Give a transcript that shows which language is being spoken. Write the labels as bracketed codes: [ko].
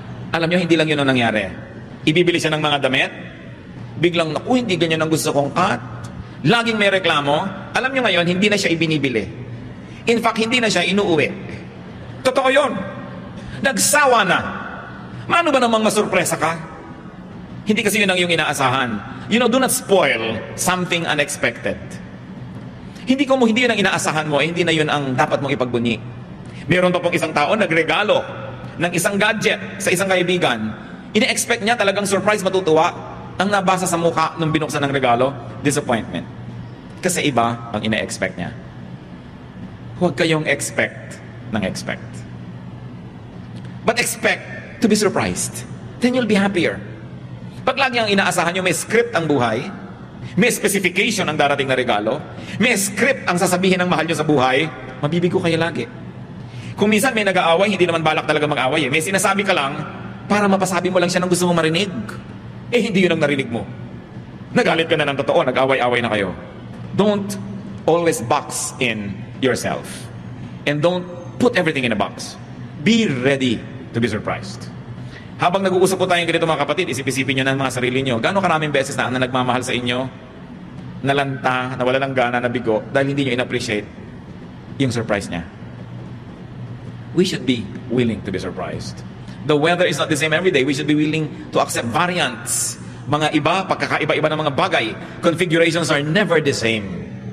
[tl] Alam niyo, hindi lang yun ang nangyari. Ibibili siya ng mga damit, biglang, naku, hindi ganyan ang gusto kong cut. Laging may reklamo. Alam niyo ngayon, hindi na siya ibinibili. [en] In fact, [tl] hindi na siya inuuwi. Totoo yun. Nagsawa na. Mano ba namang masurpresa ka? Hindi kasi yun ang iyong inaasahan. [en] You know, do not spoil something unexpected. [tl] Hindi yun ang inaasahan mo, hindi na yun ang dapat mong ipagbunyi. Meron pa pong isang tao nagregalo ng isang gadget sa isang kaibigan. Ine-expect niya talagang surprise, matutuwa. Ang nabasa sa mukha nung binuksan ng regalo, disappointment. Kasi iba ang ine-expect niya. Huwag kayong expect ng expect. [en] But expect to be surprised. Then you'll be happier. [tl] Pag lagi ang inaasahan nyo, may script ang buhay, may specification ang darating na regalo, may script ang sasabihin ng mahal nyo sa buhay, mabibigo kayo lagi. Kung minsan may nag-aaway, hindi naman balak talaga mag-aaway. May sinasabi ka lang para mapasabi mo lang siya ng gusto mong marinig. Hindi yun ang narinig mo. Nagalit ka na ng totoo, nag-away-away na kayo. [en] Don't always box in yourself. And don't put everything in a box. Be ready to be surprised. [tl] Habang nag-uusap po tayong ganito mga kapatid, isip-isipin nyo na mga sarili nyo. Gano'ng karaming beses na nagmamahal sa inyo, nalanta, nawala ng gana, nabigo, dahil hindi nyo in-appreciate yung surprise niya. [en] We should be willing to be surprised. The weather is not the same every day. We should be willing to accept variants. [tl] Mga iba, pagkakaiba-iba ng mga bagay, [en] configurations are never the same.